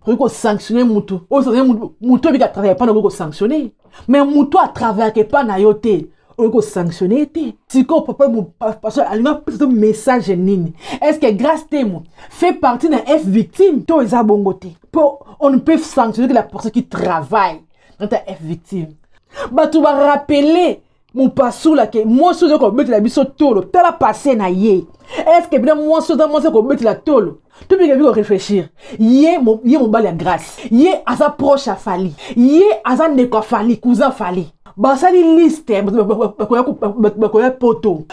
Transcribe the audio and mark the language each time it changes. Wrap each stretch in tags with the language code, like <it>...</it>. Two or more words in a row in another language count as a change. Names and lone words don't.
<ln>Okoki ko sanctionner mutu. Okoki ko sanctionner mutu, mutu obi ka travailler, pas na okoki ko sanctionner. Mais mutu a travailler ke pa na yo te. Okoki ko sanctionner te. Siko papa mu, pa-, pasteur alinga pesa to message nini?</ln> <fr>Est-ce que grâce te mo fait partie na F victime?</fr> <ln>To eza bongo te. Po,</ln> <fr>on ne peut sanctionner que la personne qui travaille dans ta F victime.</fr> <ln>Ba</ln> <fr>tu vas rappeler</fr> <ln>Mopasula ke, mwasi oyo kobetela biso tolo, tala pase na ye.</ln> <fr>Est-ce que</fr> <ln>bino mwasi oyo mwasi okobetela tolo? To bino bino réfléchir. Ye mo-, ye mobali ya grâce. Ye aza proche ya Fally. Ye aza ndeko ya Fally, cousin Fally. Basali liste, bakoya ku-, bakoya poto.</ln>